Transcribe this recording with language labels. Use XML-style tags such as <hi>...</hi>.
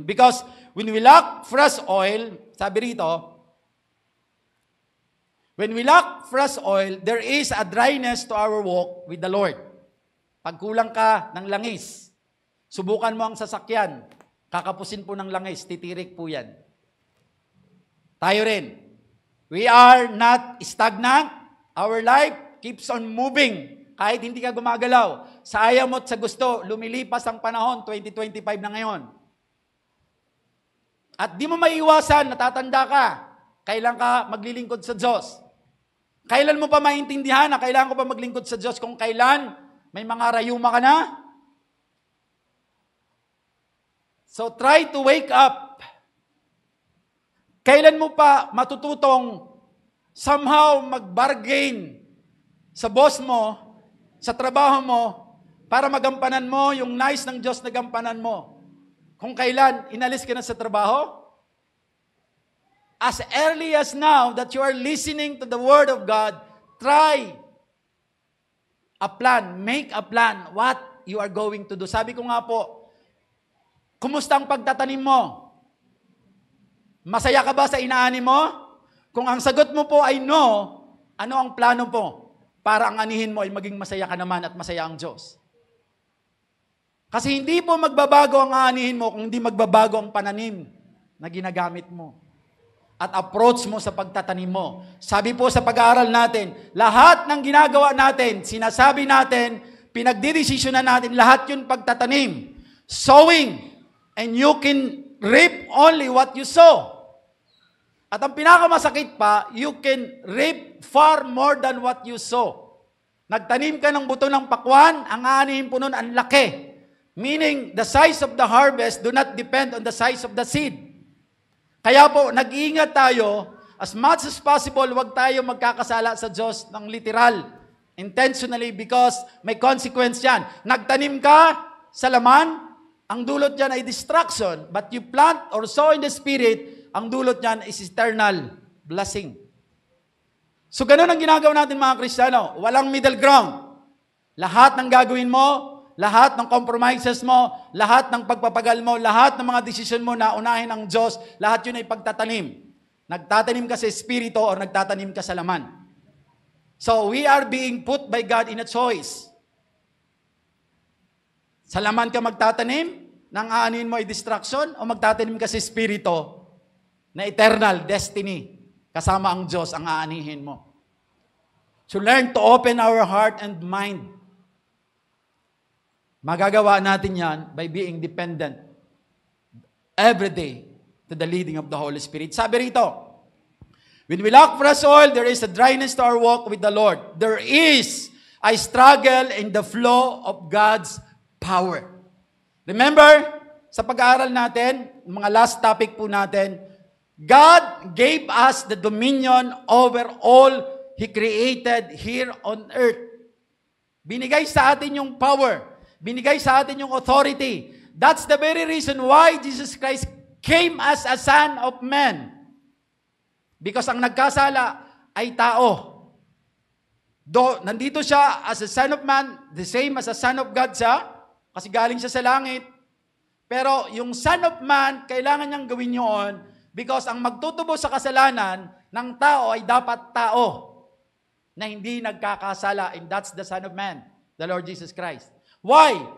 <en>Because when we lack fresh oil,</en> <tl>sabi rito,</tl> <en>when we lack fresh oil, there is a dryness to our walk with the Lord.</en> <tl>Pag kulang ka ng langis, subukan mo ang sasakyan, kakapusin po ng langis, titirik po yan. Tayo rin.</tl> <en>We are not stagnant. Our life keeps on moving.</en> <tl>Kahit hindi ka gumagalaw. Sa ayaw mo at sa gusto, lumilipas ang panahon, 2025 na ngayon. At di mo maiiwasan, natatanda ka. Kailan ka maglilingkod sa Diyos? Kailan mo pa maintindihan na kailangan ko pa maglingkod sa Diyos kung kailan may mga rayuma ka na?</tl> <en>So try to wake up.</en> <tl>Kailan mo pa matututong somehow mag-bargain sa boss mo, sa trabaho mo, para magampanan mo yung nais ng Diyos na gampanan mo? Kung kailan inalis ka na sa trabaho?</tl> <en>As early as now that you are listening to the Word of God, try a plan, make a plan what you are going to do.</en> <tl>Sabi ko nga po, kumusta ang pagtatanim mo? Masaya ka ba sa inaani mo? Kung ang sagot mo po ay no, ano ang plano po para ang anihin mo ay maging masaya ka naman at masaya ang Diyos? Kasi hindi po magbabago ang aanihin mo kung hindi magbabago ang pananim na ginagamit mo at approach mo sa pagtatanim mo. Sabi po sa pag-aaral natin, lahat ng ginagawa natin, sinasabi natin, pinagdidesisyonan natin, lahat yun pagtatanim. Sowing.</tl> <en>And you can reap only what you sow.</en> <tl>At ang pinakamasakit pa,</tl> <en>you can reap far more than what you sow.</en> <tl>Nagtanim ka ng buto ng pakwan, ang aanihin po nun, ang laki.</tl> <en>Meaning, the size of the harvest do not depend on the size of the seed.</en> <tl>Kaya po, nag-iingat tayo,</tl> <en>as much as possible,</en> <tl>huwag tayo magkakasala sa Diyos ng literal,</tl> <en>intentionally,</en> <tl>because may consequence yan. Nagtanim ka sa laman, ang dulot niyan ay</tl> <en>destruction, but you plant or sow in the Spirit,</en> <tl>ang dulot niyan</tl> <en>is eternal blessing.</en> <tl>So ganun ang ginagawa natin mga Kristiyano, walang</tl> <en>middle ground.</en> <tl>Lahat ng gagawin mo, lahat ng compromises mo, lahat ng pagpapagal mo, lahat ng mga desisyon mo na unahin ang Diyos, lahat yun ay pagtatanim. Nagtatanim ka sa Espiritu o nagtatanim ka sa laman.</tl> <en>So we are being put by God in a choice.</en> <tl>Sa laman ka magtatanim, nang aanin mo ay distraction, o magtatanim ka sa Espiritu na</tl> <en>eternal destiny,</en> <tl>kasama ang Diyos ang aanihin mo.</tl> <en>So learn to open our heart and mind.</en> <tl>Magagawa natin yan</tl> <en>by being dependent every day to the leading of the Holy Spirit.</en> <tl>Sabi rito,</tl> <en>when we lack fresh oil, there is a dryness to our walk with the Lord. There is a struggle in the flow of God's power. Remember,</en> <tl>sa pag-aaral natin, mga last topic po natin,</tl> <en>God gave us the dominion over all He created here on earth.</en> <tl>Binigay sa atin yung power. Binigay sa atin yung authority.</tl> <en>That's the very reason why Jesus Christ came as a Son of Man.</en> <tl>Because ang nagkasala ay tao.</tl> <en>Though</en> <tl>nandito siya</tl> <en>as a Son of Man, the same as a Son of God</en> <tl>siya, kasi galing siya sa langit. Pero yung Son of Man, kailangan niyang gawin yun because ang magtutubo sa kasalanan ng tao ay dapat tao na hindi nagkakasala,</tl> <en>and that's the Son of Man, the Lord Jesus Christ. Why?</en>